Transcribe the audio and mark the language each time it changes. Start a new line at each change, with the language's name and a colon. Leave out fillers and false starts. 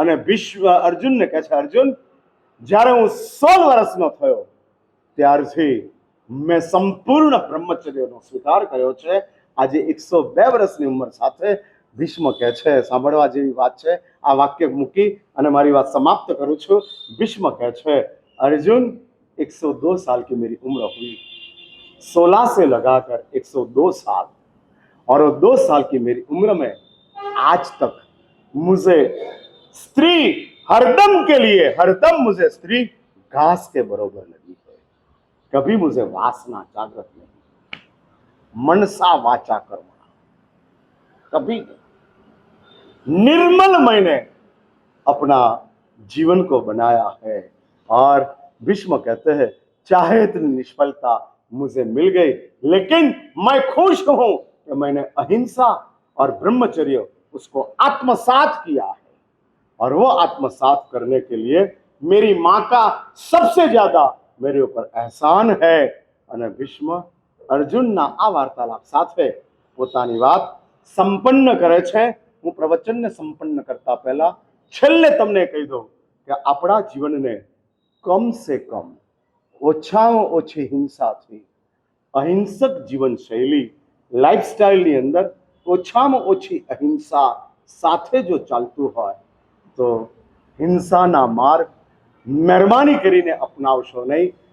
Gujarati: અને ભીષ્મ અર્જુનને કહે છે, અર્જુન જ્યારે હું 16 વર્ષનો થયો ત્યારથી મેં સંપૂર્ણ બ્રહ્મચર્યનો સ્વીકાર કર્યો છે। આજે 102 વર્ષની ઉંમર સાથે ભીષ્મ કહે છે, સાંભળવા જેવી વાત છે। આ વાક્ય મૂકી અને મારી વાત સમાપ્ત કરું છું। ભીષ્મ કહે છે,
Hindi: अर्जुन 102 साल की मेरी उम्र हुई, 16 से लगाकर 102 साल, और वो 2 साल की मेरी उम्र में आज तक मुझे स्त्री हरदम के लिए, हरदम मुझे स्त्री घास के बरोबर लगी है। कभी मुझे वासना जागृत नहीं, मनसा वाचा कर्म, कभी निर्मल मैंने अपना जीवन को बनाया है। और भीष्म कहते हैं, चाहे इतनी निष्फलता मुझे मिल गई, लेकिन मैं खुश हूं कि मैंने अहिंसा और ब्रह्मचर्य उसको आत्मसात किया है। और वो आत्मसात करने के लिए मेरी माँ का सबसे ज्यादा मेरे ऊपर एहसान है।
Gujarati: અને ભીષ્મ અર્જુનના આ વાર્તાલાપ સાથે પોતાની વાત સંપન્ન કરે છે। હું પ્રવચનને સંપન્ન કરતા પહેલા છેલ્લે તમને કહી દઉં કે આપણા જીવનને
Hindi: કમ સે કમ,
Gujarati: ઓછામાં ઓછી હિંસાથી, અહિંસક જીવનશૈલી લાઈફસ્ટાઈલની અંદર ઓછામાં ઓછી અહિંસા સાથે જો ચાલતું હોય તો હિંસાના માર્ગ મહેરબાની કરીને અપનાવશો નહીં।